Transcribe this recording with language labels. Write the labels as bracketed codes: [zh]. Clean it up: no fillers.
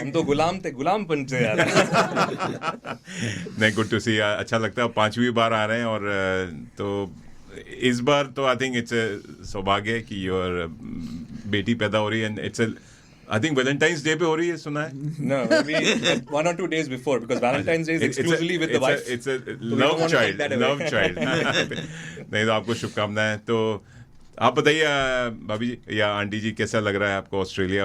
[hi] हम तो गुलाम थे, गुलामपन से यार। नहीं, [en] Good to see. [hi] अच्छा लगता है। 5वीं बार आ रहे हैं, और तो इस बार तो [en] I think it's [hi] सौभाग्य कि योर बेटी पैदा हो रही है। [en] and it's I think [hi] Valentine's Day पे हो रही है, सुना है? [en] No, maybe 1 or 2 days before, because Valentine's Day is exclusively with the wife. It's a love child, love child. [hi] नहीं तो आपको शुभकामनाएं। तो आप बताइए भाभी जी या आंटी जी, कैसा लग रहा है आपको ऑस्ट्रेलिया?